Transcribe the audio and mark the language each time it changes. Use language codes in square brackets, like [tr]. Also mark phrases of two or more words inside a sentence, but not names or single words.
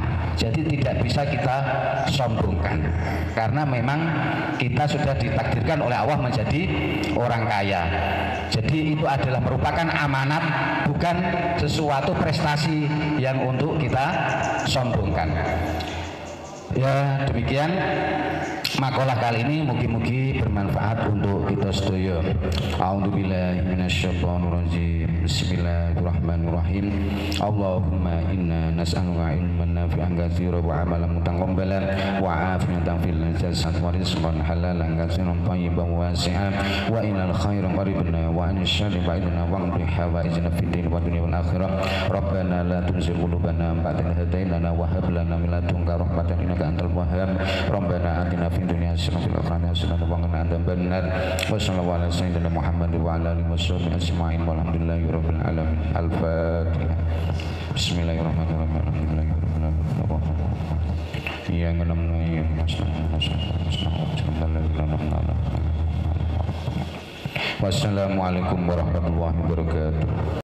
[id] Jadi tidak bisa kita sombongkan, karena memang kita sudah ditakdirkan oleh Allah menjadi orang kaya. Jadi itu adalah merupakan amanat, bukan sesuatu prestasi yang untuk kita sombongkan. Ya, demikian makalah kali ini, mugi-mugi bermanfaat untuk kita sedaya. [ar] أعوذ بالله من الشيطان الرجيم. بسم الله الرحمن الرحيم اللهم إنا نسألك علما نافعا كثيرا وعملا متقبلا وعافية في الجسد ورزقا حلالا كثيرا طيبا واسعا وإلى الخير قربنا وعن الشر بعدنا واقض حوائجنا في الدين والدنيا والآخرة. ربنا لا تزغ قلوبنا بعد إذ هديتنا وهب لنا من لدنك رحمة إنك أنت الوهاب. ربنا آتنا في الدنيا حسنة وفي الآخرة حسنة وقنا عذاب النار. وصلى الله على سيدنا محمد وعلى آله وصحبه أجمعين والحمد لله رب العالمين. Al-Fatihah. بسم الله الرحمن الرحيم الحمد لله رب العالمين. Ya ngenam ya والسلام عليكم ورحمة الله وبركاته.